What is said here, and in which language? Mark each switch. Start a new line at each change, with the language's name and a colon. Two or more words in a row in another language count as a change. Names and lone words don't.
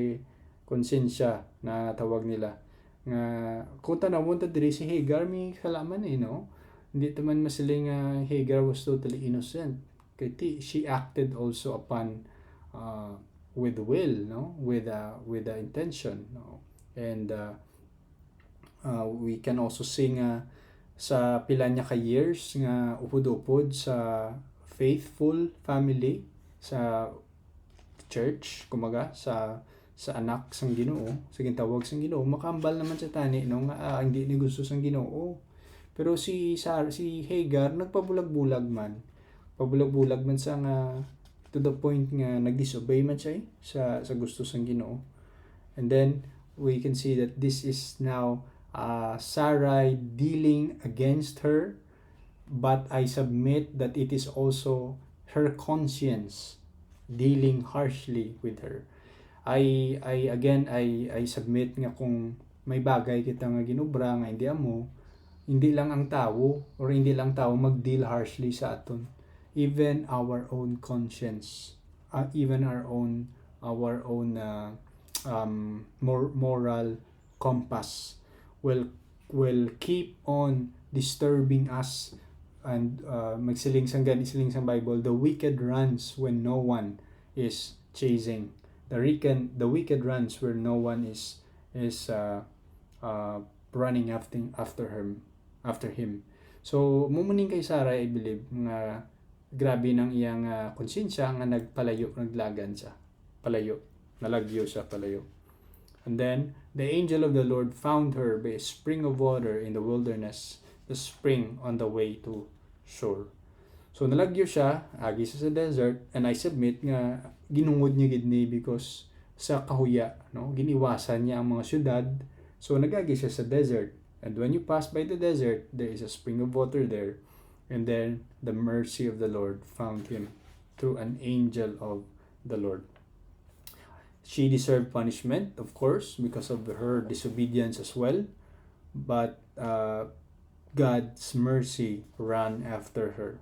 Hiligaynon: na tawag nila nga kung tanawon ta diri si Hagar may kalaman no, hindi taman masiling
English: Hagar was totally innocent,
Hiligaynon: kay
English: she acted also upon with will,
Hiligaynon: no,
English: with the intention,
Hiligaynon: no.
English: And we can also see
Hiligaynon: nga sa pila niya ka years nga upod-upod sa
English: faithful family,
Hiligaynon: sa church, kumaga sa anak sang Ginoo, sa gintawag sang Ginoo, makambal naman sa tani no nga hindi ni gusto sang Ginoo. Pero si Hagar nagpabulag-bulag man sa nga
English: to the point
Hiligaynon: nga nagdisobey man siya sa gusto sang Ginoo.
English: And then we can see that this is now Sarai dealing against her, but I submit that it is also her conscience dealing harshly with her. I submit
Hiligaynon: nga kung may bagay kita nga ginubra nga hindi lang ang tao or hindi lang tao mag-deal harshly sa aton.
English: Even our own conscience, even our own moral compass will keep on disturbing us. And
Hiligaynon: magsiling sang Bible,
English: the wicked runs when no one is chasing. The wicked runs where no one is running after him.
Hiligaynon: So mumuning kay Sarah,
English: I believe
Hiligaynon: nga grabe nang iyang konsensya nga naglagan siya palayo, nalagyo siya palayo.
English: And then the angel of the Lord found her by a spring of water in the wilderness, the spring on the way to shore.
Hiligaynon: So nalagyo siya agi sa desert,
English: and I submit
Hiligaynon: nga ginungod niya gid ni because sa kahuya, no, giniwasan niya ang mga syudad. So nagagi siya sa desert,
English: and when you pass by the desert, there is a spring of water there, and then the mercy of the Lord found him through an angel of the Lord. She deserved punishment, of course, because of her disobedience as well, but God's mercy ran after her.